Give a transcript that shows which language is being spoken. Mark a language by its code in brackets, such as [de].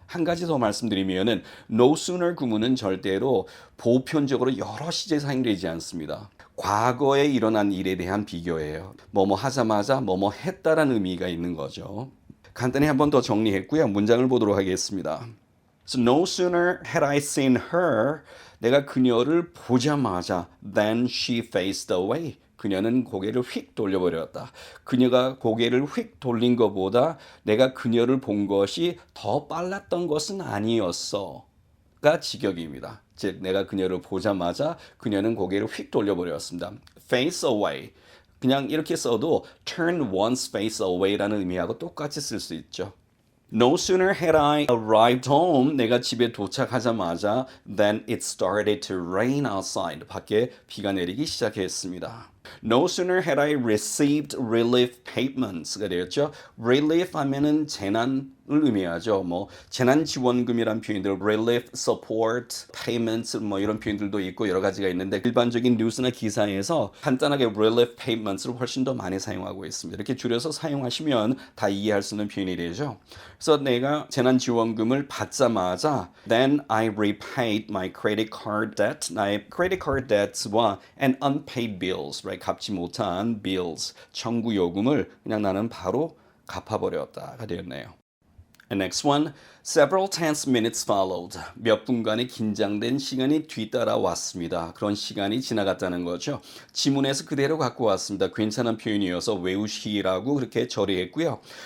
[ko] 한 가지 더 말씀드리면은 no sooner 구문은 절대로 보편적으로 여러 시제에 사용되지 않습니다. 과거에 일어난 일에 대한 비교예요. 뭐뭐 하자마자 뭐뭐 했다라는 의미가 있는 거죠. 간단히 한 번 더 정리했고요. 문장을 보도록 하겠습니다. [en] So no sooner had I seen her, [ko] 내가 그녀를 보자마자 [en] than she faced away. [ko] 그녀는 고개를 휙 돌려버렸다. 그녀가 고개를 휙 돌린 것보다 내가 그녀를 본 것이 더 빨랐던 것은 아니었어. 가 직역입니다. 즉 내가 그녀를 보자마자 그녀는 고개를 휙 돌려버렸습니다. [en] face away. [ko] 그냥 이렇게 써도 turn one's face away라는 의미하고 똑같이 쓸 수 있죠. [en] No sooner had I arrived home, [ko] 내가 집에 도착하자마자 [en] then it started to rain outside. [ko] 밖에 비가 내리기 시작했습니다. [en] No sooner had I received relief payments.가 되었죠. [ko] relief 하면은 재난을 의미하죠. 뭐 재난 지원금이란 표현들, relief, support, payments 뭐 이런 표현들도 있고 여러 가지가 있는데 일반적인 뉴스나 기사에서 간단하게 relief payments를 훨씬 더 많이 사용하고 있습니다. 이렇게 줄여서 사용하시면 다 이해할 수 있는 표현이 되죠. 그래서 내가 재난 지원금을 받자마자 [en] then I repaid my credit card debt. 나의 credit card debts와 and unpaid bills, right? [ko] 갚지 못한 bills, 청구 요금을 그냥 나는 바로 갚아버렸다가 되었네요. [en] And next one, several tense minutes followed. [ko] 몇 분간의 긴장된 시간이 뒤따라왔습니다. 그런 시간이 지나갔다는 거죠. 지문에서 그대로 갖고 왔습니다. 괜찮은 표현이어서 외우시라고 그렇게 처리했고요.